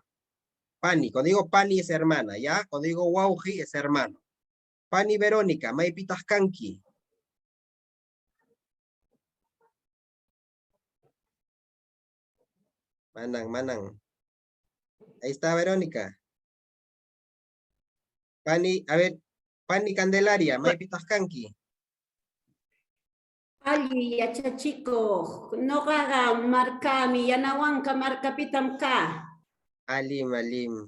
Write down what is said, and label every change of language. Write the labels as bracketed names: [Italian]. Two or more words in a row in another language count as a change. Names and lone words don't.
[Spanish] Pani, cuando digo Pani es hermana, ¿ya? Cuando digo Wauji es hermano. [Quechua] Pani Verónica, Maipitas Kanki. Manan. [Spanish] Ahí está Verónica. [Quechua] Pani, [Spanish] a ver, [Quechua] Pani Candelaria, Maipitas Kanki. Alli yachachiko, noqaqa markami yanawanka markapitam ka. Alim.